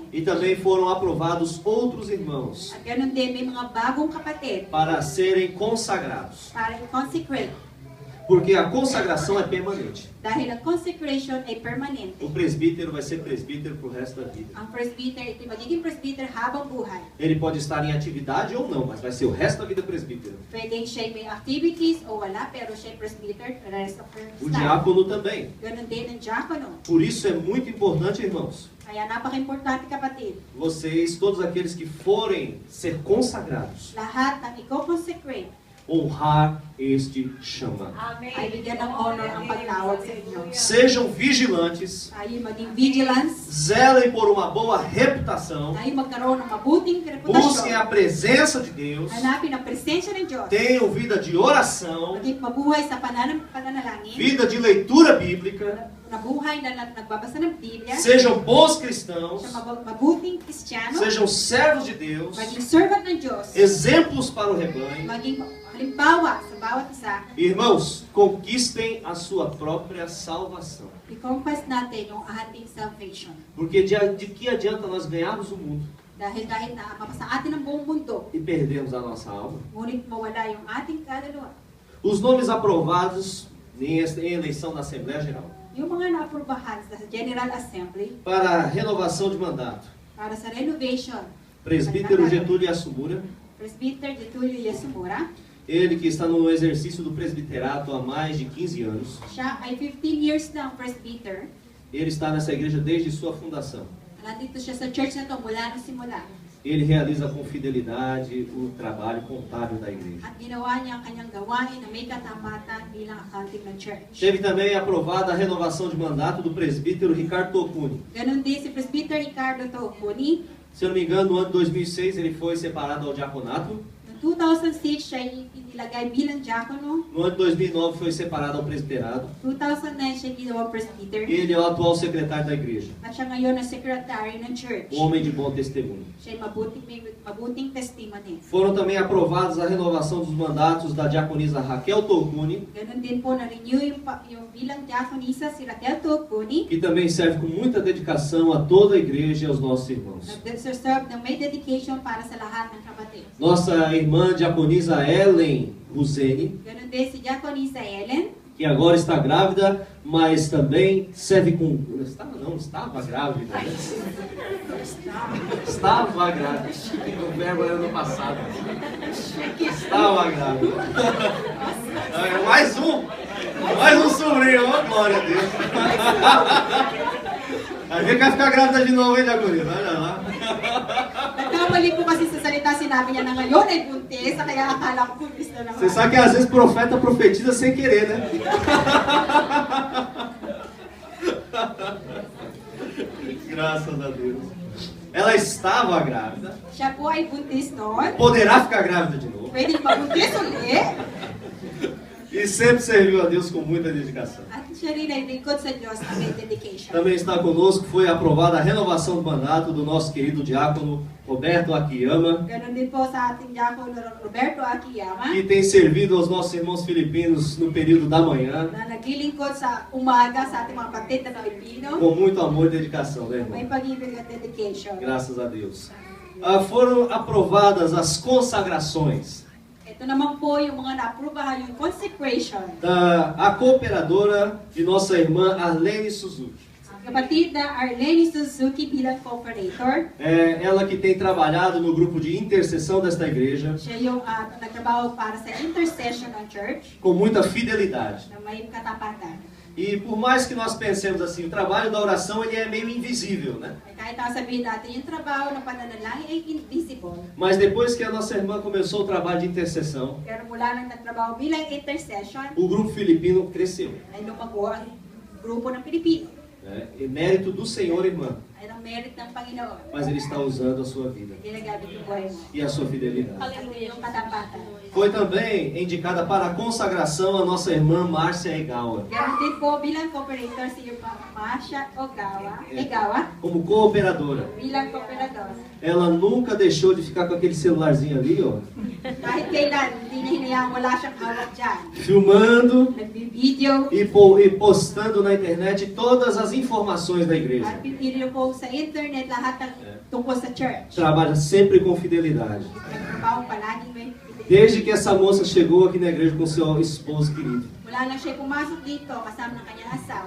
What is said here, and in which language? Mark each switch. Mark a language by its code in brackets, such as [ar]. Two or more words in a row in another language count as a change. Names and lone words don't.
[pt] E também foram aprovados outros irmãos [tl] At ganon din, may mga bagong kapatid [pt] para serem consagrados. [tl] para i-consecrate. [pt] Porque a consagração é permanente. [tl] Dahil ang consecration ay permanente. [pt] O presbítero vai ser presbítero pro resto da vida. [tl] Ang presbyter, ito magiging presbyter habang buhay. [pt] Ele pode estar em atividade ou não, mas vai ser o resto da vida presbítero. [tl] Pwedeng siya may activities o wala, pero siya presbyter [en] the rest of her [pt] O [en] life. [pt] diácono também. [tl] Ganun din ang diakono. [pt] Por isso é muito importante, irmãos, [tl] Kaya napaka-importante, kapatid. [pt] vocês, todos aqueles que forem ser consagrados, [tl] Lahat ng i-consecrate [pt] honrar este chamado. [tl] ay bigyan ng honor ang pagtawag sa inyo. [pt] Sejam vigilantes, [tl] Tayo maging vigilance. [pt] zelem por uma boa reputação, [tl] Tayo magkaroon ng mabuting [pt] busquem a [tl] reputasyon. [pt] presença de Deus, [tl] Hanapin ang presensya ng Diyos. [pt] tenham vida de oração, [tl] Maging mabuhay sa pananalangin. [pt] vida de leitura bíblica, [tl] Nabuhay na nagbabasa ng Biblia. [pt] sejam bons cristãos, [tl] Siya mabuting Kristiyano. [pt] sejam servos de Deus, [tl] Maging servant ng Diyos. [pt] exemplos para o rebanho. [tl] Maging halimbawa sa bawat isa. [pt] Irmãos, conquistem a sua própria salvação. [tl] I-compass natin yung ating salvation. [pt] Porque de que adianta nós ganharmos o mundo [tl] Dahil kahit na mapasa atin ang buong mundo, [pt] e perdermos a nossa alma? [tl] ngunit mawala yung ating kaluluwa. [pt] Os nomes aprovados em eleição da Assembleia Geral [tl] Yung mga naaprubahan sa General Assembly [pt] para renovação de mandato: [tl] para sa renovation, [pt] Presbítero Getúlio Assumura, [tl] Presbyter Getulio Yasumura, [pt] ele que está no exercício do presbiterato há mais de 15 anos. [tl] siya ay 15 years na ang presbyter. [pt] Ele está nessa igreja desde sua fundação. [tl] Nandito siya sa church na to mula nung simula. [pt] Ele realiza com fidelidade o trabalho contábil da igreja. [tl] At ginawa niya ang kanyang gawain na may katamatan bilang accounting ng church. [pt] Teve também aprovada a renovação de mandato do presbítero Ricardo Tocuni. [tl] Ganon din si Presbyter Ricardo Tocuni. [pt] Se eu não me engano, no ano de 2006 ele foi separado ao diaconato. [tl] Noong 2006 siya inilagay bilang diakono. [pt] No ano de 2009 foi separado ao presbiterado. [tl] 2009 siya ginawang presbyter. [pt] Ele é o atual secretário da igreja. [tl] At siya ngayon na secretary ng church. [pt] Um homem de bom testemunho. [tl] Siya ay mabuting testimony. [pt] Foram também aprovados a renovação dos mandatos da diaconisa Raquel Tocuni, [tl] Ganon din po na-renew yung bilang diakonisa si Raquel Tocuni. [pt] que também serve com muita dedicação a toda a igreja e aos nossos irmãos. [tl] Nag-serve ng may dedication para sa lahat ng kapatid. [pt] Nossa irmã diaconisa Ellen Ruzeni, [tl] Ganon din si diakonisa Ellen. [pt] que agora está grávida, mas também serve com... Estava grávida. Né? Estava grávida. O verbo era no passado. Estava grávida. Mais um sobrinho, oh, glória a Deus. A gente vai ficar grávida de novo, hein, diaconisa? Olha lá. [tl] Nagkamali po kasi sa salita, sinabi niya na ngayon ay buntis, kaya akala ko buntis na naman. [pt] Você sabe que às vezes profeta profetiza sem querer, né? Graças a Deus. Ela estava grávida. [tl] Siya po ay buntis noon. [pt] Poderá ficar grávida de novo. [tl] Pwede mabuntis ulit. [pt] E sempre serviu a Deus com muita dedicação. [tl] At siya rin ay lingkod sa Diyos na may dedication. [pt] Também está conosco, foi aprovada a renovação do mandato do nosso querido diácono Roberto Akiyama, [tl] Ganon din po sa ating diakono Roberto Akiyama, [pt] que tem servido aos nossos irmãos filipinos no período da manhã, [tl] na naglilingkod sa umaga sa ating mga kapatid na Pilipino. [pt] com muito amor e dedicação, né, [tl] May [pt] irmão? [tl] pag-ibig at dedication. [pt] Graças a Deus. Foram aprovadas as consagrações [tl] Ito naman po yung mga na-aprobahan, yung consecration. [pt] a cooperadora de nossa irmã Arlene Suzuki. [tl] Ang kapatid na Arlene Suzuki bilang cooperator. [pt] Ela que tem trabalhado no grupo de intercessão desta igreja [tl] Siya yung nagtrabaho para sa intercession ng church [pt] com muita fidelidade. [tl] na may katapatan. [pt] E por mais que nós pensemos assim, o trabalho da oração ele é meio invisível, né? [tl] Kahit sabihin natin, yung trabaho ng pananalangin ay invisible. [pt] Mas depois que a nossa irmã começou o trabalho de intercessão, [tl] Pero mula nang nagtrabaho bilang intercession, [pt] o grupo filipino cresceu. [tl] ay lumago ang grupo ng Pilipino. [pt] Né? E mérito do Senhor, irmã. [tl] Ay ang merit ng Panginoon. [pt] Mas Ele está usando a sua vida [tl] Ginagamit yung buhay mo. [pt] e a sua fidelidade. [tl] At yung katapatan. [pt] Foi também indicada para a consagração a nossa irmã Márcia Egawa, [tl] Ganon din po bilang cooperator si Masha Egawa [pt] como cooperadora. [tl] bilang cooperador. [pt] Ela nunca deixou de ficar com aquele celularzinho ali, ó, [tl] Kahit kailan, hindi niya hinayang wala siyang hawak dyan. [pt] filmando [tl] Nagbi-video [pt] e postando na internet todas as informações da igreja. [tl] at pinili po Facebook, sa internet, lahat ng tungkol sa church. [pt] Trabalha sempre com fidelidade. [tl] Nagtrabaho palagi may [pt] Desde que essa moça chegou aqui na igreja com seu esposo querido. [tl] Mula na siya pumasok dito kasama ng kanyang asawa.